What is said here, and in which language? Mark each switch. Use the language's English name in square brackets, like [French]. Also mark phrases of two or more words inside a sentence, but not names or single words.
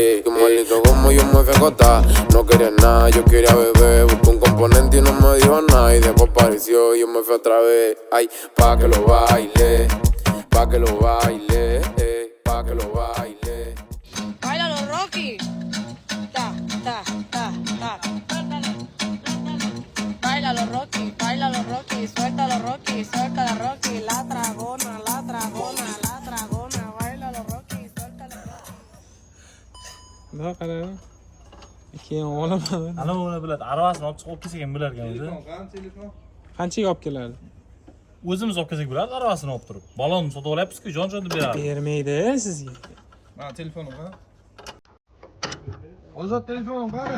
[Spanish] Que maldito como yo me fui a acostar. No quería nada, yo quería beber. Busqué un componente y no me dijo nada. Y después apareció y yo me fui otra vez. Ay, pa' que lo baile, pa' que lo baile, pa' que lo baile. ¡Báilalo, Rocky! Ta, ta, ta, ta. Báilalo, Rocky, suéltalo, Rocky, suéltalo, Rocky. La dragona, báilalo, Rocky, suéltalo, Rocky. [Uzbek] Nima qarang. Keyin olaman. Ana uni biladi. Aravasini olib chiqib kelsak ham bo'lar ekan o'zi. Telefon. Qanchaga olib keladi? O'zimiz olib kelsak bo'ladi, aravasini olib turib. Ballonni sotib olyapmiz-ku, jon-jon deb beradi. Bermaydi sizga. Ha, telefonim ha. Ozod telefonim qani?